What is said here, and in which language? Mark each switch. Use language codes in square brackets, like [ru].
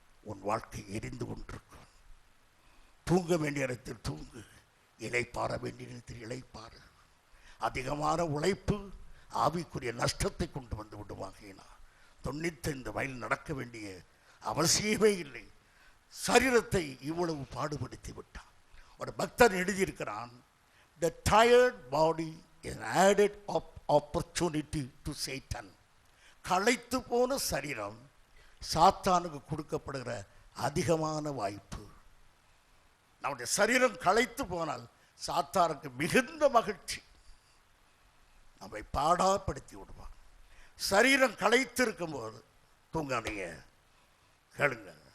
[ta] உன் வாழ்க்கை எரிந்து கொண்டிருக்கும். தூங்க வேண்டிய இடத்தில் தூங்கு, இளைப்பாற வேண்டிய இடத்தில் இளைப்பாறு. அதிகமான உழைப்பு ஆவிக்குரிய நஷ்டத்தை கொண்டு வந்து விடுவாங்கன்னா 95 மைல் நடக்க வேண்டிய அவசியமே இல்லை. சரீரத்தை இவ்வளவு பாடுபடுத்தி விட்டான். ஒரு பக்தன் எழுதியிருக்கிறான், [en] the tired body is added opportunity to Satan. [ta] களைத்து போன சரீரம் சாத்தானுக்கு கொடுக்கப்படுகிற அதிகமான வாய்ப்பு. நம்முடைய சரீரம் களைத்து போனால் சாத்தானுக்கு மிகுந்த மகிழ்ச்சி, நம்மை பாடாப்படுத்தி விடுவான். சரீரம் களைத்து இருக்கும் போது தூங்காதீங்க, கேளுங்க.